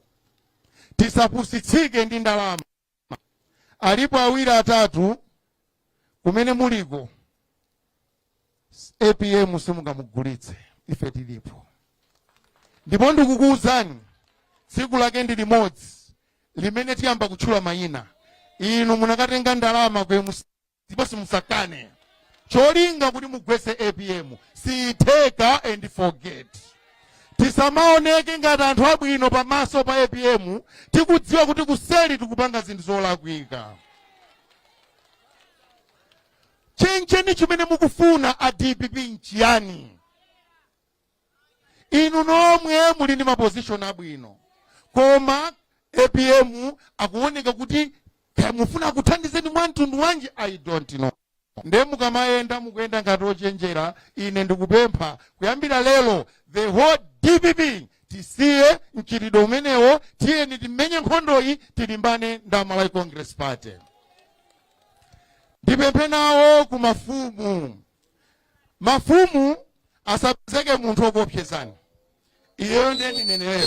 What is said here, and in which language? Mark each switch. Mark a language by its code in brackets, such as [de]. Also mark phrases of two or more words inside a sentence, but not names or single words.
[ny] Tisapusitsike ndi ndalama. Alipo awiri atatu kumene muliko APM simungamugulitse, ife tilipo. Ndipo ndikukuwuzani tsiku lake ndi limodzi limene tiyamba kutchula mayina. Inu munakatenga ndalama ndipo simusakane. Cholinga kuti mugwetse APM. [en] See, take and forget. [ny] Tisamaoneke ngati anthu abwino pamaso pa APM, tikudziwa kuti kuseli tikupanga zinthu zolakwika. Chencheni chimene mukufuna ADPP nchiyani? Inu nomwe muli ndi maposition abwino, koma APM akuoneka kuti mufuna kuthandizeni mwantundu wanji, [en] I don't know. [ny] Nde mukamayenda mukuyenda ngati ochenjera, ine ndikupempha kuyambira lero [en] the whole DPP [ny] tisiye mchitidwe umenewo, tiyeni timenye nkhondoyi, tilimbane ndi Malawi Congress Party. Ndipemphe nawo ku mafumu. Mafumu asapezeke munthu okopsezani. Iyo ndeni nenelepo.